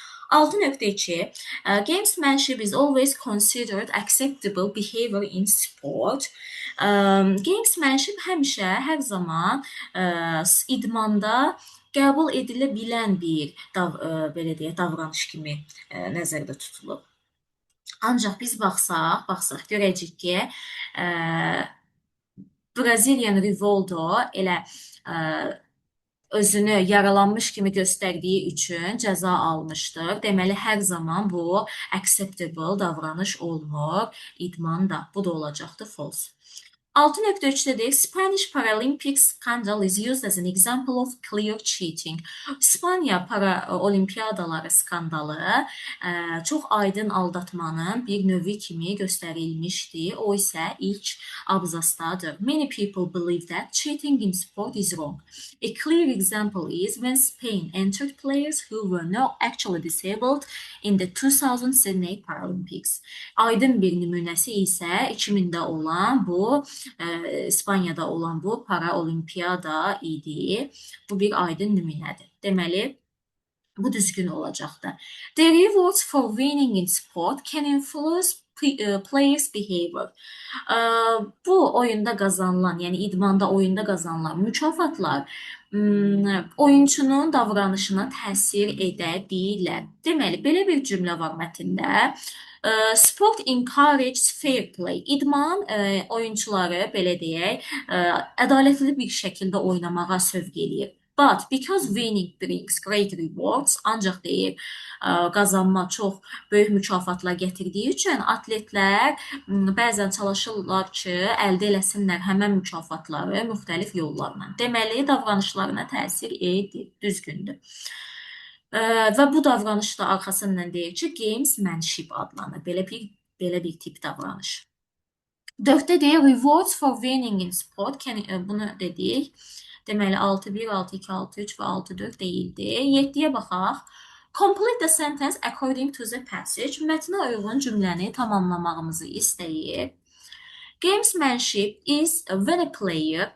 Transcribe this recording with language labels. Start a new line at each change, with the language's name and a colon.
English: 6.2 Gamesmanship is always considered acceptable behavior in sport.
Azerbaijani: Gamesmanship həmişə, hər zaman idmanda qəbul edilə bilən bir belə deyək, davranış kimi nəzərdə tutulub. Ancaq biz baxsaq, görəcəyik ki, Brazilian Rivaldo elə özünü yaralanmış kimi göstərdiyi üçün cəza almışdır. Deməli, hər zaman bu acceptable davranış olmur idmanda. Bu da olacaqdır false. 6.3'də deyək,
English: Spanish Paralympic scandal is used as an example of clear cheating.
Azerbaijani: İspaniya paraolimpiyadaları skandalı çox aydın aldatmanın bir növü kimi göstərilmişdi. O isə ilk abzasdadır.
English: Many people believe that cheating in sport is wrong. A clear example is when Spain entered players who were not actually disabled in the 2000 Sydney Paralympics.
Azerbaijani: Aydın bir nümunəsi isə 2000-də olan bu İspaniyada olan bu paraolimpiyada idi. Bu bir aydın nümunədir. Deməli, bu düzgün olacaqdır.
English: The rewards for winning in sport can influence players' behavior.
Azerbaijani: Bu oyunda qazanılan, yəni idmanda oyunda qazanılan mükafatlar oyunçunun davranışına təsir edə bilər. Deməli, belə bir cümlə var mətndə.
English: Sport encourages fair play.
Azerbaijani: İdman oyunçuları, belə deyək, ədalətli bir şəkildə oynamağa sövq eləyir.
English: But because winning brings great rewards,
Azerbaijani: ancaq deyir, qazanma çox böyük mükafatlar gətirdiyi üçün atletlər bəzən çalışırlar ki, əldə eləsinlər həmən mükafatları müxtəlif yollarla. Deməli, davranışlarına təsir edir. Düzgündür. Və bu davranış da arxasından deyir ki, gamesmanship adlanır. Belə bir tip davranış. 4-də deyir,
English: rewards for winning in sport.
Azerbaijani: Bunu dedik. Deməli, 6-1, 6-2, 6-3 və 6-4 deyildi. 7-yə baxaq.
English: Complete the sentence according to the passage.
Azerbaijani: Mətnə uyğun cümləni tamamlamağımızı istəyir.
English: Gamesmanship is when a player.